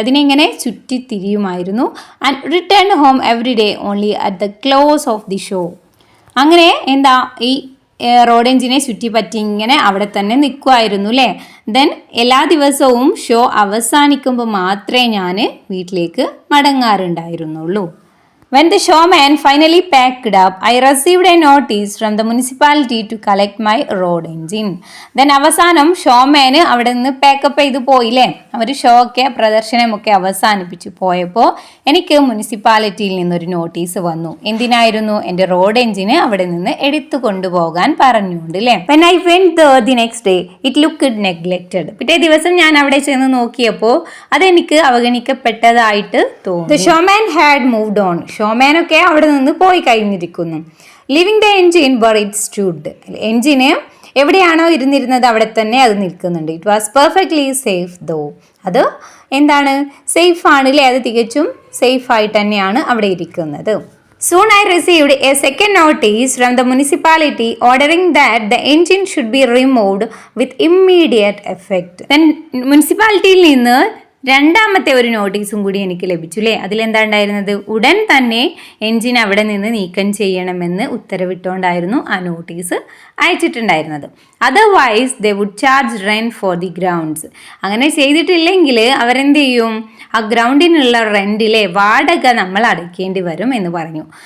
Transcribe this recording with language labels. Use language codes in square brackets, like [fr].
[ml] അതിനെങ്ങനെ ചുറ്റിത്തിരിയുമായിരുന്നു. [en] And return home every day only at the close of the show. [ml] അങ്ങനെ എന്താ, ഈ റോഡ് എൻജിനെ ചുറ്റിപ്പറ്റി ഇങ്ങനെ അവിടെ തന്നെ നിൽക്കുമായിരുന്നു അല്ലേ. ദെൻ എല്ലാ ദിവസവും ഷോ അവസാനിക്കുമ്പോൾ മാത്രമേ ഞാൻ വീട്ടിലേക്ക് മടങ്ങാറുണ്ടായിരുന്നുള്ളൂ. [en] When the showman finally packed up, I received a notice from the municipality to collect my road engine. [ml] Then അവസാനം ഷോമാന് അവിടെ നിന്ന് പാക്കപ്പ് ചെയ്ത് പോയില്ലേ. അവർ ഷോ ഒക്കെ പ്രദർശനമൊക്കെ അവസാനിപ്പിച്ച് പോയപ്പോൾ എനിക്ക് മുനിസിപ്പാലിറ്റിയിൽ നിന്നൊരു നോട്ടീസ് വന്നു. എന്തിനായിരുന്നു, എൻ്റെ റോഡ് എൻജിന് അവിടെ നിന്ന് എടുത്തു കൊണ്ടുപോകാൻ പറഞ്ഞുകൊണ്ട് അല്ലേ. [en] When I went there the next day, it looked neglected. [ml] പിറ്റേ ദിവസം ഞാൻ അവിടെ ചെന്ന് നോക്കിയപ്പോൾ അതെനിക്ക് അവഗണിക്കപ്പെട്ടതായിട്ട് തോന്നി. [en] The showman had moved on. [ml] ഷോമാനൊക്കെ അവിടെ നിന്ന് പോയി കഴിഞ്ഞിരിക്കുന്നു. [en] Leaving the engine where it stood. [ml] എൻജിന് എവിടെയാണോ ഇരുന്നിരുന്നത് അവിടെ തന്നെ അത് നിൽക്കുന്നുണ്ട്. [en] It was perfectly safe though. [ml] അത് എന്താണ്, സേഫ് ആണ് അല്ലേ, അത് തികച്ചും സേഫ് ആയിട്ട് തന്നെയാണ് അവിടെ ഇരിക്കുന്നത്. [en] Soon I received a second notice from the municipality ordering that the engine should be removed with immediate effect. [ml] Then മുനിസിപ്പാലിറ്റിയിൽ നിന്ന് രണ്ടാമത്തെ ഒരു നോട്ടീസും കൂടി എനിക്ക് ലഭിച്ചു അല്ലേ. അതിലെന്താ ഉണ്ടായിരുന്നത്, ഉടൻ തന്നെ എൻജിൻ അവിടെ നിന്ന് നീക്കം ചെയ്യണമെന്ന് ഉത്തരവിട്ടുകൊണ്ടായിരുന്നു ആ notice അയച്ചിട്ടുണ്ടായിരുന്നത്. [en] Otherwise they would charge rent for the grounds. [ml] അങ്ങനെ ചെയ്തിട്ടില്ലെങ്കിൽ അവരെന്ത് ചെയ്യും, ആ ഗ്രൗണ്ടിനുള്ള റെന്റിലെ വാടക നമ്മൾ അടയ്ക്കേണ്ടി വരും എന്ന് പറഞ്ഞു.